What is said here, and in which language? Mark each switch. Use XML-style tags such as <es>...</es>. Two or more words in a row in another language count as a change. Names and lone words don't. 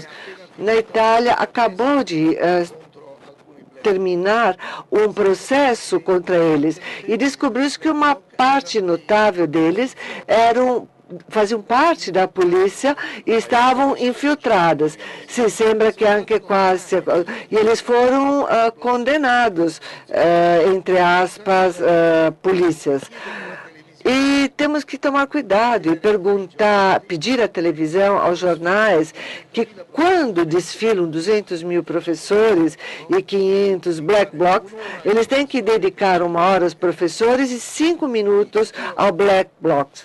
<pt>Na Itália acabou de terminar um processo contra eles e descobriu-se que uma parte notável deles faziam parte da polícia e estavam infiltradas.</pt> <it>Si sembra che anche quasi...</it> <pt>E eles foram condenados, entre aspas, polícias. E temos que tomar cuidado e pedir à televisão, aos jornais, que quando desfilam 200 mil professores e 500 Black Blocs, eles têm que dedicar 1 hora aos professores e 5 minutos ao Black Blocs.</pt>